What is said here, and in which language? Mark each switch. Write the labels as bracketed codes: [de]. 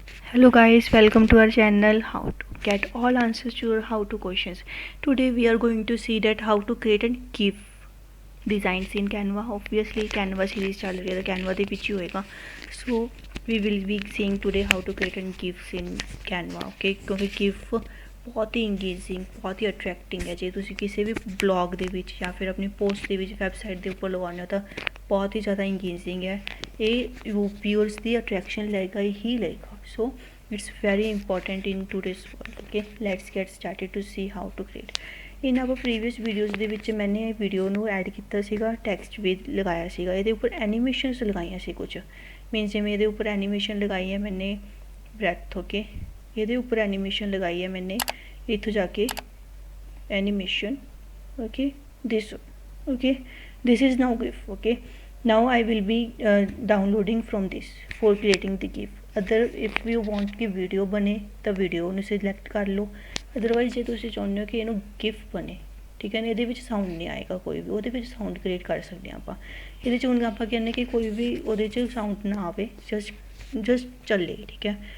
[en] Hello guys, welcome to our channel how to get all answers to your how to questions. Today we are going to see that how to create a GIF designs in Canva. Obviously Canva series [hi] चल रही है तो [en] Canva [pa] ਦੇ ਵਿੱਚ ਹੀ ਹੋਏਗਾ. [en] So we will be seeing today how to create a GIFs in Canva. [pa] Okay, ਕਿਉਂਕਿ GIF ਬਹੁਤ ਹੀ engaging ਬਹੁਤ ਹੀ ਅਟਰੈਕਟਿੰਗ ਹੈ. ਜੇ ਤੁਸੀਂ ਕਿਸੇ ਵੀ ਬਲੌਗ ਦੇ ਵਿੱਚ ਜਾਂ ਫਿਰ ਆਪਣੀ ਪੋਸਟ ਦੇ ਵਿੱਚ ਵੈਬਸਾਈਟ ਦੇ ਉੱਪਰ ਲਗਾਉਣਾ ਤਾਂ ਬਹੁਤ ਹੀ ਜ਼ਿਆਦਾ ਇੰਗੇਜਿੰਗ ਹੈ. ਇਹ ਵਿਊਅਰਸ ਦੀ ਅਟਰੈਕਸ਼ਨ ਲਏਗਾ ਹੀ ਲਏਗਾ. [en] So it's very important in today's world. Okay, let's get started to see how to create. in our previous videos [pa] ਦੇ ਵਿੱਚ ਮੈंने ਇਹ ਵੀਡੀਓ ਨੂੰ ਐਡ ਕੀਤਾ ਸੀਗਾ, ਟੈਕਸਟ ਵੀ ਲਗਾਇਆ ਸੀਗਾ, ਇਹਦੇ ਉੱਪਰ ਐਨੀਮੇਸ਼ਨਸ ਲਗਾਈਆਂ ਸੀ ਕੁਝ ਮੀਨਸ ਜਿਵੇਂ ਇਹਦੇ ਉੱਪਰ ਐਨੀਮੇਸ਼ਨ ਲਗਾਈ ਹੈ ਮੈंने ਬ੍ਰੈਥ. ਓਕੇ, ਇਹਦੇ ਉੱਪਰ ਐਨੀਮੇਸ਼ਨ ਲਗਾਈ ਹੈ ਮੈंने ਇੱਥੋਂ ਜਾ ਕੇ animation. [en] Okay, this okay, this is now GIF. Okay, now I will be downloading from this for creating the GIF. Other if you want [hi] कि वीडियो बने तो [pa] वीडियो ਨੂੰ ਸਿਲੈਕਟ ਕਰ ਲਓ. ਅਦਰਵਾਈਜ਼ ਜੇ ਤੁਸੀਂ ਚਾਹੁੰਦੇ ਹੋ ਕਿ ਇਹਨੂੰ ਗਿਫ ਬਣੇ, ਠੀਕ ਹੈ ਨਾ, ਇਹਦੇ ਵਿੱਚ ਸਾਊਂਡ ਨਹੀਂ ਆਏਗਾ ਕੋਈ ਵੀ, ਉਹਦੇ ਵਿੱਚ ਸਾਊਂਡ ਕ੍ਰੀਏਟ ਕਰ ਸਕਦੇ ਹਾਂ ਆਪਾਂ. ਇਹਦੇ 'ਚ ਹੁਣ ਆਪਾਂ ਕਹਿੰਦੇ ਕਿ ਕੋਈ ਵੀ ਉਹਦੇ 'ਚ ਸਾਊਂਡ ਨਾ ਆਵੇ, ਜਸਟ ਚੱਲੇ, ਠੀਕ ਹੈ.